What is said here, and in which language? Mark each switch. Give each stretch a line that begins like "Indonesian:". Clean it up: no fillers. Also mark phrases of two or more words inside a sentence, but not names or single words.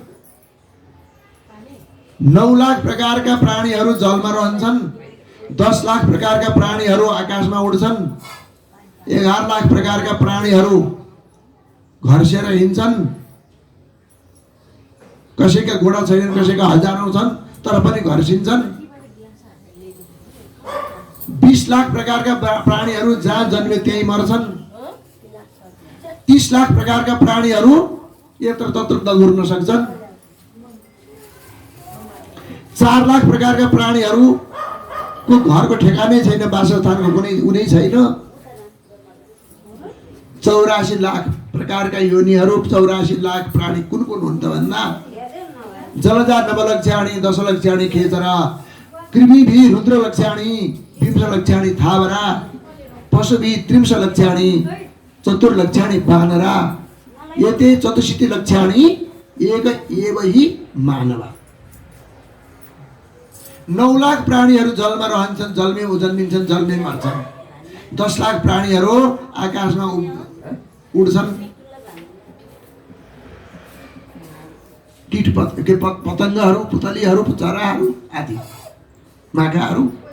Nepali: 9 लाख प्रकारका प्राणीहरू जलमा रहन्छन्, 10 लाख प्रकारका प्राणीहरू आकाशमा उड्छन्, 11 लाख प्रकारका प्राणीहरू घर्सेर हिँड्छन्। कसैका घोडा छैनन्, कसैका हजारौं छन् तर पनि घर्सिन्छन्। 20 लाख प्रकारका प्राणीहरू जहाँ जन्मे त्यही मर्छन्। 30 लाख प्रकारका प्राणीहरू यत्र तत्र दगुर्न सक्छन्। 4 लाख प्रकारका प्राणीहरूको घरको ठेगानै छैन, वासस्थानको कुनै उनै छैन। 84 लाख प्रकारका योनिहरू, 84 लाख प्राणी कुन कुन हुन् त भन्दा
Sanskrit: जलजा नवलक्ष्याणी, दशलक्ष्याणी खेचरा, कृमिभी रुद्रलक्ष्याणी, विंशलक्ष्याणी थावरा, पशुभी त्रिंशलक्ष्याणी, चतुर्लक्ष्याणी वानरा, एते चतुश्शीतिलक्ष्याणी एक एव हि मानव।
Nepali: 9 लाख प्राणीहरू जलमा रहन्छन्, जलमै जन्मिन्छन्, जलमै मर्छन्। 10 लाख प्राणीहरू आकाशमा उड्छन्। कीट पतङ्गहरू, पुतलीहरू, चराहरू आदि माछाहरू।